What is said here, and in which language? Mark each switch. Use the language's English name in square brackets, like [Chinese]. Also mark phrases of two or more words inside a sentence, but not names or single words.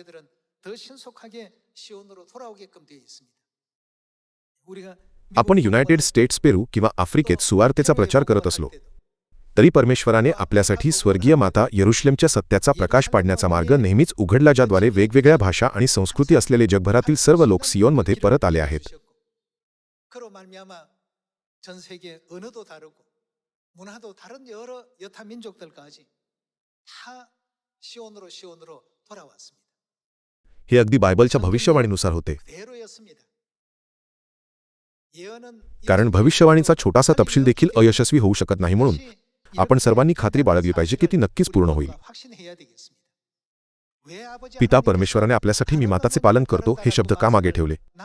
[Marathi] आपण युनायटेड स्टेट्स, पेरू किंवा आफ्रिकेत सुवार्तेचा प्रचार करत असलो तरी परमेश्वराने आपल्यासाठी स्वर्गीय माता यरुशलेमच्या सत्याचा प्रकाश पाडण्याचा मार्ग नेहमीच उघडला, ज्याद्वारे वेगवेगळ्या भाषा आणि संस्कृती असलेले जगभरातील सर्व लोक सियोनमध्ये परत आले आहेत. [Korean] 전 세계 언어도 다르고 문화도 다른 여러 여타 민족들까지 다 시온으로 돌아왔습니다. [Marathi] हे अगदी बायबलच्या भविष्यवाणीनुसार होते. कारण भविष्यवाणीचा छोटासा तपशील देखील अयशस्वी होऊ शकत नाही, म्हणून आपण सर्वांनी खात्री बाळगली पाहिजे की ती नक्कीच पूर्ण होईल. पिता परमेश्वराने आपल्यासाठी मी माताचे पालन करतो हे शब्द का मागे ठेवले?